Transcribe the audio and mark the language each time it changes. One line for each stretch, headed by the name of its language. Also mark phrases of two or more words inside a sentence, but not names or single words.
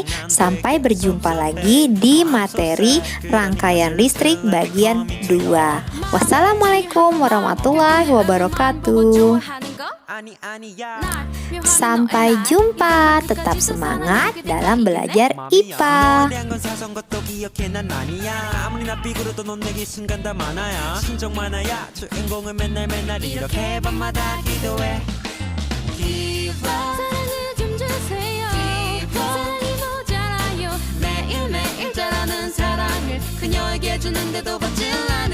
Indonesian: Sampai berjumpa lagi di materi rangkaian listrik bagian 2.
Arabic: والسلام عليكم ورحمة الله وبركاته.
Indonesian: Sampai jumpa, tetap semangat dalam belajar IPA.
Korean: 사랑을 좀 주세요. 사랑이 모자라요. 매일매일 자라는 사랑을 그녀에게 주는데도 받지